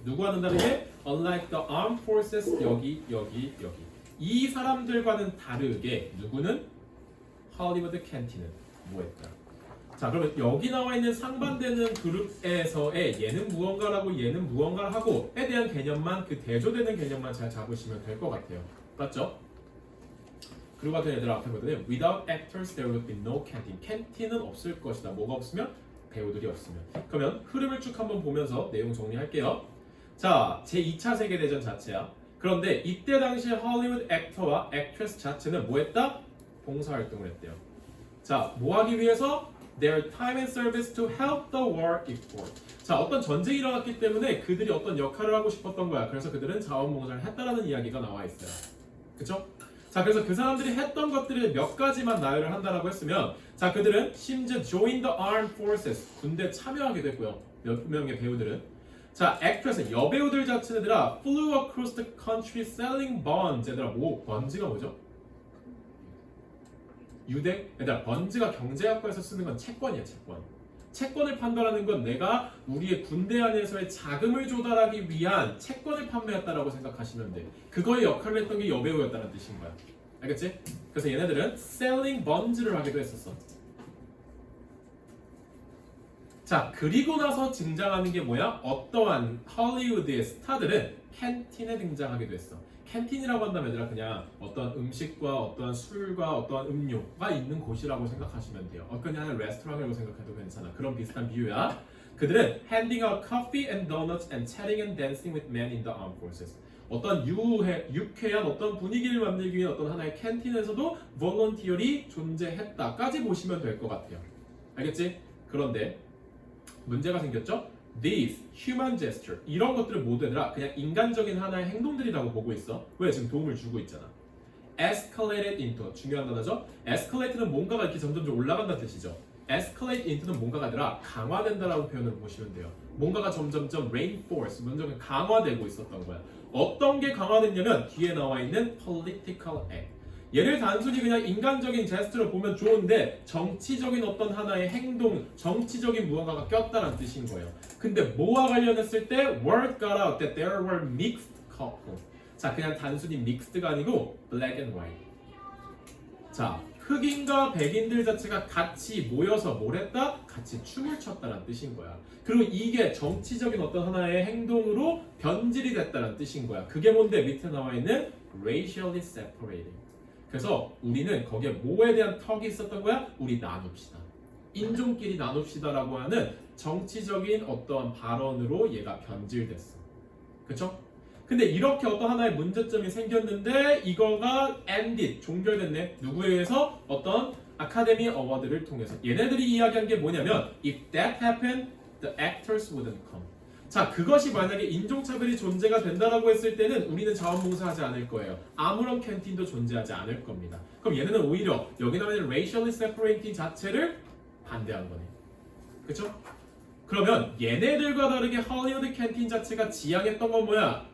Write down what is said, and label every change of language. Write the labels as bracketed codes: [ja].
[ko] 누구와는 다르게 [en] unlike the armed forces, [ko] 여기 이 사람들과는 다르게 누구는 할리우드 캔티는 뭐했다. 자, 그러면 여기 나와 있는 상반되는 그룹에서의 얘는 무언가라고 얘는 무언가를 하고에 대한 개념만, 그 대조되는 개념만 잘 잡으시면 될 것 같아요. 맞죠? 그리고 같은 애들 앞에 보더니 [en] without actors there would be no canteen. [ko] 캔틴은 없을 것이다. 뭐가 없으면? 배우들이 없으면. 그러면 흐름을 쭉 한번 보면서 내용 정리할게요. 자, 제2차 세계대전 자체야. 그런데 이때 당시에 할리우드 액터와 액트레스 자체는 뭐 했다? 봉사활동을 했대요. 자, 뭐 하기 위해서? [en] Their time and service to help the war effort. [ko] 자, 어떤 전쟁이 일어났기 때문에 그들이 어떤 역할을 하고 싶었던 거야. 그래서 그들은 자원봉사를 했다라는 이야기가 나와 있어요. 그쵸? 자, 그래서 그 사람들이 했던 것들을 몇 가지만 나열을 한다라고 했으면, 자, 그들은 심지어 [en] join the armed forces, [ko] 군대에 참여하게 됐고요. 몇 명의 배우들은. [en] 자, actress, [ko] 여배우들 자체들아 [en] flew across the country selling bonds. [ko] 얘들아, 뭐, 번지가 뭐죠? 유대? 얘들아, 번지가 경제학과에서 쓰는 건 채권이야, 채권. 채권을 판단하는 건 내가 우리의 군대 안에서의 자금을 조달하기 위한 채권을 판매했다라고 생각하시면 돼. 그거의 역할을 했던 게 여배우였다는 뜻인 거야. 알겠지? 그래서 얘네들은 [en] selling bonds [ko] 를 하기도 했었어. 자, 그리고 나서 등장하는 게 뭐야? 어떠한 할리우드의 스타들은 캔틴에 등장하기도 했어. 캔틴이라고 한다면 얘들아 그냥 어떠한 음식과 어떠한 술과 어떠한 음료가 있는 곳이라고 생각하시면 돼요. 그냥 레스토랑이라고 생각해도 괜찮아. 그런 비슷한 비유야. 그들은 [en] handing out coffee and donuts and chatting and dancing with men in the armed forces. [ko] 어떤 유쾌한 어떤 분위기를 만들기 위한 어떤 하나의 캔틴에서도 volunteer이 존재했다까지 보시면 될 것 같아요. 알겠지? 그런데 문제가 생겼죠? [en] These human gesture [ko] 이런 것들은 모두 얘들아 그냥 인간적인 하나의 행동들이라고 보고 있어. 왜? 지금 도움을 주고 있잖아. Escalated into 중요한 단어죠. Escalate는 뭔가가 이렇게 점점 올라간다는 뜻이죠. Escalate into는 뭔가가 아니라 강화된다라고 표현을 보시면 돼요. 뭔가가 점점점 reinforce, 점점 강화되고 있었던 거야. 어떤 게 강화됐냐면 뒤에 나와 있는 political act. 얘를 단순히 그냥 인간적인 제스처로 보면 좋은데 정치적인 어떤 하나의 행동, 정치적인 무언가가 꼈다는 뜻인 거예요. 근데 뭐와 관련했을 때 [en] word got out that there were mixed couple. [ko] 자, 그냥 단순히 mixed가 아니고 [en] black and white. [ko] 자, 흑인과 백인들 자체가 같이 모여서 뭘 했다? 같이 춤을 췄다는 뜻인 거야. 그리고 이게 정치적인 어떤 하나의 행동으로 변질이 됐다는 뜻인 거야. 그게 뭔데? 밑에 나와 있는 racially separating. 그래서 우리는 거기에 뭐에 대한 턱이 있었던 거야? 우리 나눕시다. 인종끼리 나눕시다라고 하는 정치적인 어떠한 발언으로 얘가 변질됐어. 그쵸? 근데 이렇게 어떤 하나의 문제점이 생겼는데 이거가 ended, 종결됐네. 누구에 의해서? 어떤 아카데미 어워드를 통해서. 얘네들이 이야기한 게 뭐냐면 [en] If that happened, the actors wouldn't come. [ko] 자, 그것이 만약에 인종차별이 존재가 된다라고 했을 때는 우리는 자원봉사하지 않을 거예요. 아무런 캔틴도 존재하지 않을 겁니다. 그럼 얘네는 오히려 여기 나와 있는 racially separating 자체를 반대한 거네. 그쵸? 그러면 얘네들과 다르게 할리우드 캔틴 자체가 지향했던 건 뭐야?